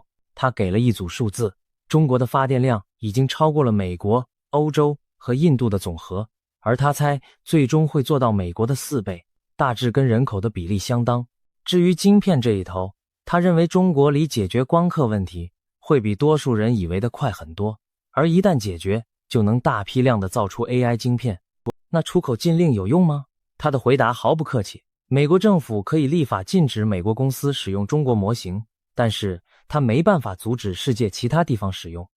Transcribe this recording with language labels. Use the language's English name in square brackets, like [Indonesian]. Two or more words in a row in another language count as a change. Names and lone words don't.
[Chinese] 他給了一組數字，中國的發電量已經超過了美國、歐洲和印度的總和，而他猜最終會做到美國的4倍，大致跟人口的比例相當。至於晶片這一頭，他認為中國離解決光刻問題會比多數人以為的快很多，而一旦解決，就能大批量的造出 AI 晶片。那出口禁令有用嗎？他的回答毫不客氣，美国政府可以立法禁止美国公司使用中國模型，但是他沒辦法阻止世界其他地方使用。